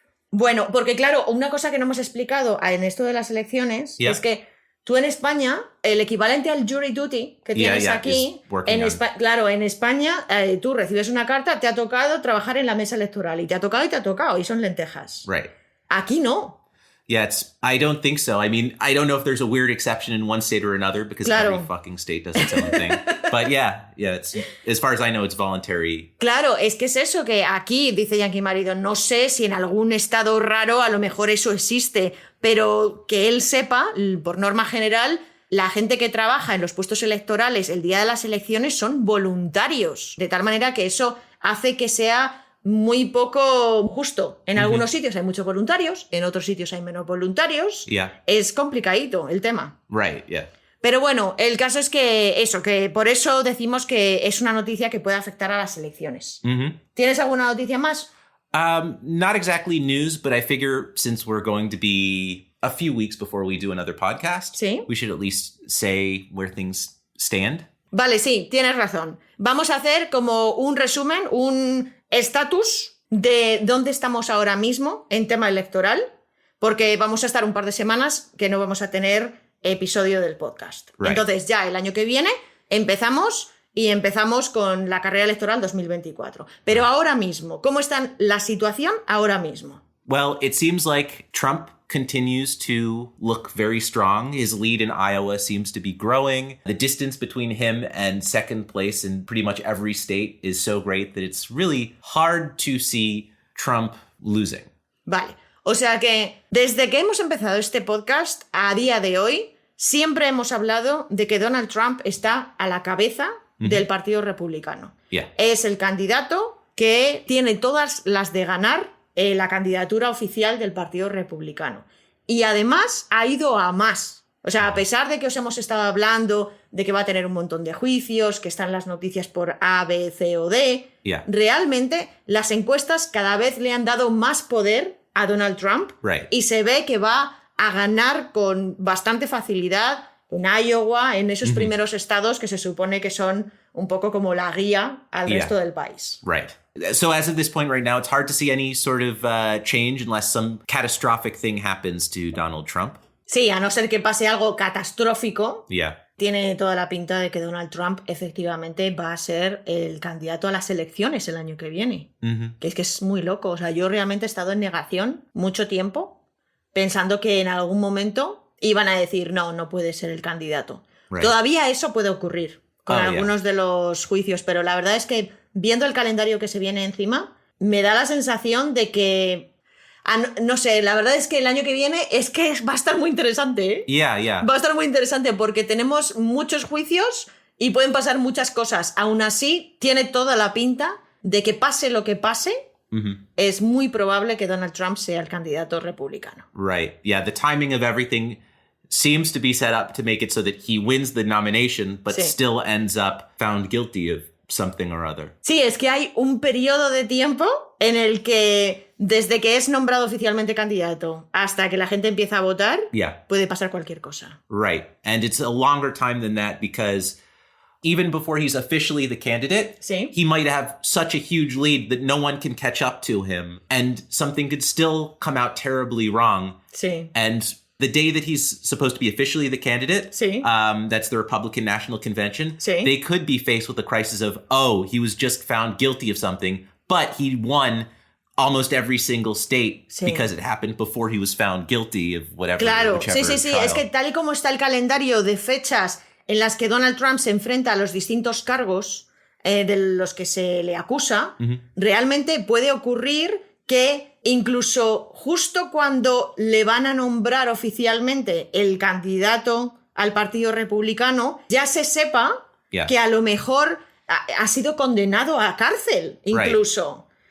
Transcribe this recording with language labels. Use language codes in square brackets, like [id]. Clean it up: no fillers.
[es] Bueno, porque claro, una cosa que no hemos explicado en esto de las elecciones [en] Yeah. [es] es que tú en España, el equivalente al jury duty que tienes aquí, [en] is working on. [es] claro, en España tú recibes una carta, te ha tocado trabajar en la mesa electoral y te ha tocado y son lentejas. [en] Right. [es] Aquí no. [en] Yeah, I don't think so. I mean, I don't know if there's a weird exception in one state or another because [es] Claro. [en] every fucking state does its own thing. But yeah, it's as far as I know, it's voluntary. [es] Claro, es que es eso que aquí, dice Yankee Marido, no sé si en algún estado raro a lo mejor eso existe, pero que él sepa, por norma general, la gente que trabaja en los puestos electorales el día de las elecciones son voluntarios, de tal manera que eso hace que sea muy poco justo. En algunos sitios hay muchos voluntarios, en otros sitios hay menos voluntarios. [en] Yeah. [es] Es complicadito el tema. [en] Right, yeah. [es] Pero bueno, el caso es que eso, que por eso decimos que es una noticia que puede afectar a las elecciones. ¿Tienes alguna noticia más? [en] Not exactly news, but I figure since we're going to be a few weeks before we do another podcast, [es] Sí. [en] we should at least say where things stand. [es] Vale, sí, tienes razón. Vamos a hacer como un resumen, un estatus de dónde estamos ahora mismo en tema electoral, porque vamos a estar un par de semanas que no vamos a tener episodio del podcast. [en] Right. [es] Entonces ya el año que viene empezamos con la carrera electoral 2024. Pero ahora mismo, ¿cómo está la situación ahora mismo? [en] Well, it seems like Trump continues to look very strong. His lead in Iowa seems to be growing. The distance between him and second place in pretty much every state is so great that it's really hard to see Trump losing. [es] Vale, o sea que desde que hemos empezado este podcast a día de hoy, siempre hemos hablado de que Donald Trump está a la cabeza del Partido Republicano. [en] Yeah. [es] Es el candidato que tiene todas las de ganar la candidatura oficial del Partido Republicano. Y además ha ido a más. O sea, a pesar de que os hemos estado hablando de que va a tener un montón de juicios, que están las noticias por A, B, C o D, realmente las encuestas cada vez le han dado más poder a Donald Trump y se ve que va a ganar con bastante facilidad en Iowa, en esos primeros estados que se supone que son un poco como la guía al resto del país. [en] Right. So as of this point right now, it's hard to see any sort of change unless some catastrophic thing happens to Donald Trump. [es] Sí, a no ser que pase algo catastrófico. [en] Yeah. [es] Tiene toda la pinta de que Donald Trump efectivamente va a ser el candidato a las elecciones el año que viene. Que es muy loco. O sea, yo realmente he estado en negación mucho tiempo pensando que en algún momento iban a decir no puede ser el candidato. [en] Right. [es] Todavía eso puede ocurrir con algunos de los juicios, pero la verdad es que viendo el calendario que se viene encima, me da la sensación de que no sé, la verdad es que el año que viene es que va a estar muy interesante, ¿eh? [en] Yeah. [es] Va a estar muy interesante porque tenemos muchos juicios y pueden pasar muchas cosas. Aún así, tiene toda la pinta de que pase lo que pase, es muy probable que Donald Trump sea el candidato republicano. [en] Right. Yeah, the timing of everything seems to be set up to make it so that he wins the nomination, but still ends up found guilty of something or other. [es] Sí, es que hay un periodo de tiempo en el que desde que es nombrado oficialmente candidato hasta que la gente empieza a votar, puede pasar cualquier cosa. [en] Right. And it's a longer time than that because even before he's officially the candidate, he might have such a huge lead that no one can catch up to him and something could still come out terribly wrong. [es] Sí. [en] And the day that he's supposed to be officially the candidate, that's the Republican National Convention, they could be faced with the crisis of, he was just found guilty of something, but he won almost every single state because it happened before he was found guilty of whatever. [es] Claro, sí. Es que tal y como está el calendario de fechas en las que Donald Trump se enfrenta a los distintos cargos de los que se le acusa, realmente puede ocurrir que incluso justo cuando le van a nombrar oficialmente el candidato al Partido Republicano, ya se sepa que a lo mejor ha sido condenado a cárcel, incluso.